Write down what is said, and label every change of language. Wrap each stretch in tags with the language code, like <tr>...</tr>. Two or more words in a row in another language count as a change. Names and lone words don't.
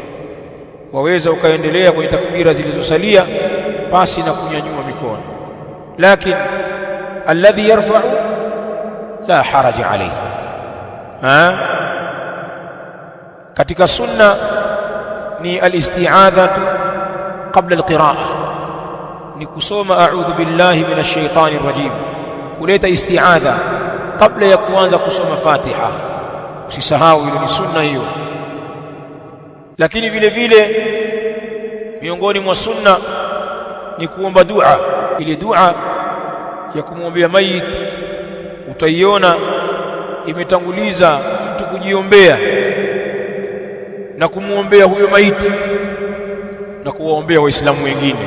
<sw>Waweza ukaendelea kwenye takbira zilizosalia pasi na kunyanyua mikono, lakini</sw> <ar>الذي يرفع لا حرج عليه.</ar> <sw>Katika sunna ni</sw> <ar>الاستعاذة قبل القراءة,</ar> <sw>ni kusoma</sw> <ar>أعوذ بالله من الشيطان الرجيم,</ar> <sw>kuleta isti'adha kabla ya kuanza kusoma Fatiha. Usisahau hilo, ni sunna hiyo. Lakini vile vile miongoni mwa sunna ni kuomba dua. Ile dua ya kumwombea maiti utaiona imetanguliza mtu kujiombea na kumwombea huyo maiti na kuwaombea waislamu wengine.</sw>